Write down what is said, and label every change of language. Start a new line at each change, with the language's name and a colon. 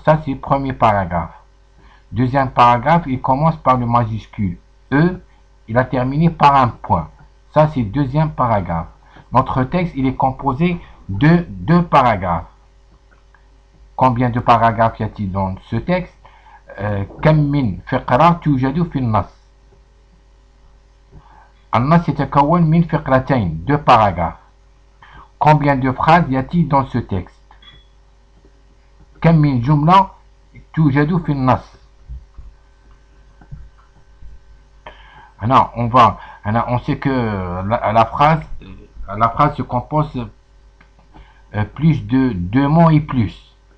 French: Ça, c'est le premier paragraphe. Deuxième paragraphe, il commence par le majuscule E, il a terminé par un point. Ça, c'est le deuxième paragraphe. Notre texte, il est composé de deux paragraphes. Combien de paragraphes y a-t-il dans ce texte?
Arabic: كم من فقرة توجد في النص. النص يتكون من فقرتين,
French: deux paragraphes. Combien de phrases y a-t-il dans ce texte?
Arabic: كم من جملة توجد في النص.
French: On sait que la phrase se compose plus de deux mots et plus.